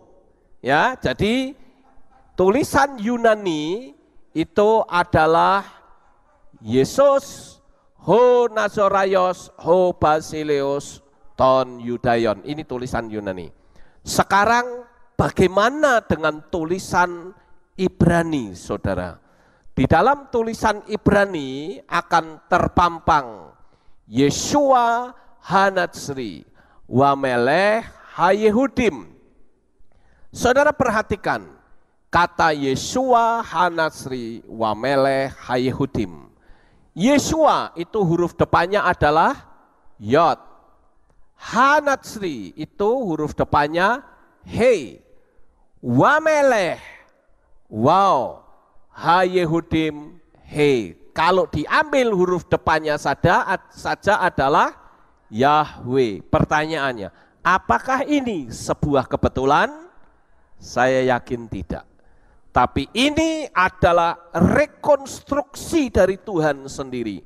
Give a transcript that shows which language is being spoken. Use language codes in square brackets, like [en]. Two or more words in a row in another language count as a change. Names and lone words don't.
[id] Ya, jadi tulisan Yunani itu adalah [el] Ἰησοῦς ὁ Ναζωραῖος ὁ βασιλεὺς τῶν Ἰουδαίων. [id] Ini tulisan Yunani. Sekarang bagaimana dengan tulisan Ibrani, saudara? Di dalam tulisan Ibrani akan terpampang [he] ישוע הנצרי ומלך היהודים. [id] Saudara perhatikan kata [he] ישוע הנצרי ומלך היהודים. [id] Yeshua itu huruf depannya adalah Yod. Hanatsri itu huruf depannya He. [he] ומלך, [id] wow, hayehudim He. Kalau diambil huruf depannya saja adalah Yahweh. Pertanyaannya, apakah ini sebuah kebetulan? Saya yakin tidak. Tapi ini adalah rekonstruksi dari Tuhan sendiri.